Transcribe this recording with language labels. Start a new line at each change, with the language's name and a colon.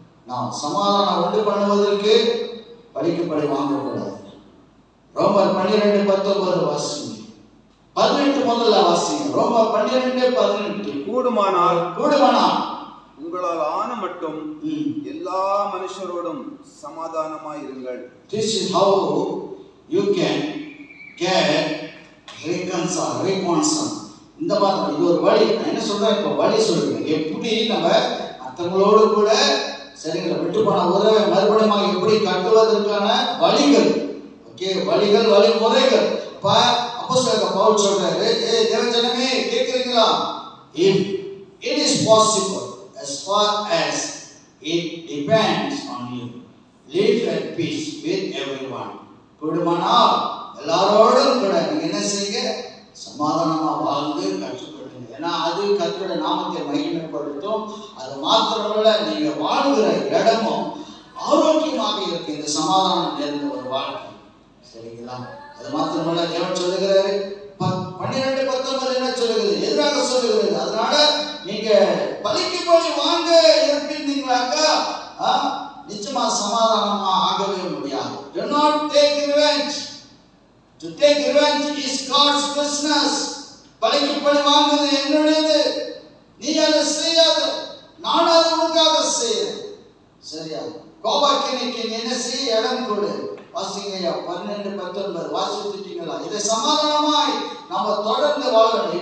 Tamil: நாம் சமாதானம் உண்டு பண்ணுவதற்கு படிக்கப்படி வாங்கக்கூடாது. ரோமர் 12:19 வாசிங்க. 18 முதல்ல வாசிங்க. ரோமர் 12:18. கூடுமானால் உங்களால் ஆன மட்டும் எல்லா மனுஷரோடும் சமாதானமாயிருங்கள்.
English: This is how you can get reconcile.
Tamil: இந்த மாதிரி இது ஒரு வழி. நான் என்ன சொல்றேன், இப்போ வழி சொல்றேன். எப்படி நம்ம மற்றவங்களோடு கூட சரிங்களா விட்டு போன உறவை மறுபடியும் எப்படி கட்டுவதற்கான வழிகள். ஓகே, வழிகள் வழிமுறைகள். இப்ப அப்போஸ்தலர் பவுல் சொல்றாரு, தேவஜனமே கேக்குறீங்களா?
English: If it is possible, as far as it depends on you, live at peace with everyone.
Tamil: கூடுமானால் எல்லாரோடும் கூட நீங்க என்ன செய்யுங்க, சமாதானமா வாழ்ந்து கற்றுக்கொள்ளுங்க. ஏன்னா அது கர்த்தருடைய நாமத்தை மகிமைப்படுத்தும். அது மாத்திரமல்ல, நீங்க வாழ்கிற இடமும் ஆரோக்கியமாக இருக்கு. இந்த சமாதானம் நிறைந்த ஒரு வாழ்க்கை. சரிங்களா? அது மாத்திரமல்ல, தேவன் சொல்லுகிறாரு 12:19 என்ன சொல்லுகிறது, எதிராக சொல்லுகிறது. அதனால நீங்க பலிக்கு பலி வாங்க இருப்பீங்களாக்கா நிச்சயமா சமாதானமா ஆகவே முடியாது.
English: Do not take revenge. To take revenge is God's business.
Tamil: பலிக்கு பலி வாங்குவது என்னுடையது, நீ அதை செய்யாத, நான் அதை உனக்காக செய்யறேன். சரியா? கோபாக்கினைக்கு என்ன செய்ய இடம் கொடு. வாசிங்கய்யா 12:19 வாசித்துட்டீங்களா? இதை சமாதானமாய் நம்ம தொடர்ந்து வாழ வேண்டும்.